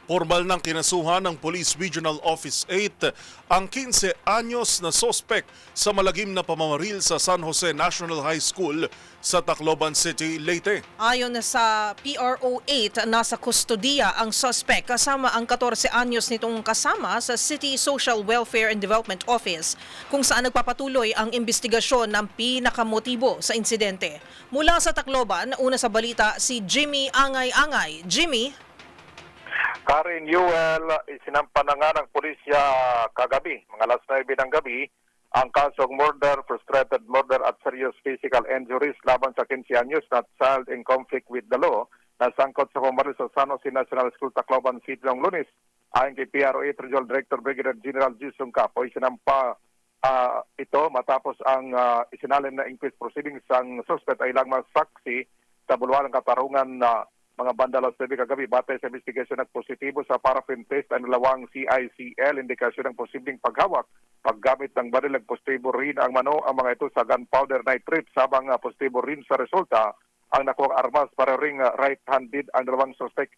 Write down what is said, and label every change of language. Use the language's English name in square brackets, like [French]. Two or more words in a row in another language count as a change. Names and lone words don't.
[Filipino] Formal ng kinasuhan ng Police Regional Office 8 ang 15 anyos na sospek sa malagim na pamamaril sa San Jose National High School sa Tacloban City, Leyte. Ayon sa PRO 8, nasa kustodiya ang suspect kasama ang 14 anyos nitong kasama sa City Social Welfare and Development Office kung saan nagpapatuloy ang investigasyon ng pinakamotibo sa insidente. Mula sa Tacloban, una sa balita si Jimmy Angay-Angay. Jimmy? Karen Yuel, isinampa na nga ng pulisya kagabi, mga alas 9 ng gabi, ang kasong murder, [English] frustrated murder [Filipino] at [English] serious physical injuries [Filipino] laban sa 15 anyos na [English] child in conflict with the law [Filipino] na sangkot sa pumaril sa San Jose National School, Tacloban City noong Lunes. Ayon kay PRO 8 Regional Director Brigadier General Jason Capo, isinampa ito matapos ang isinalin na [English] inquest proceedings [Filipino] ang suspect ay lang saksi sa bulwalang katarungan na mga bandalo sa kagabi batay sa investigasyon ng positibo sa [English] paraffin test [Filipino] ang dalawang CICL, indikasyon ng posibleng paghawak, paggamit ng baril ng positibo rin ang mga ito sa [English] gunpowder nitrate [Filipino] sabang positibo rin sa resulta ang nakuha armas para ring right-handed ang dalawang suspect.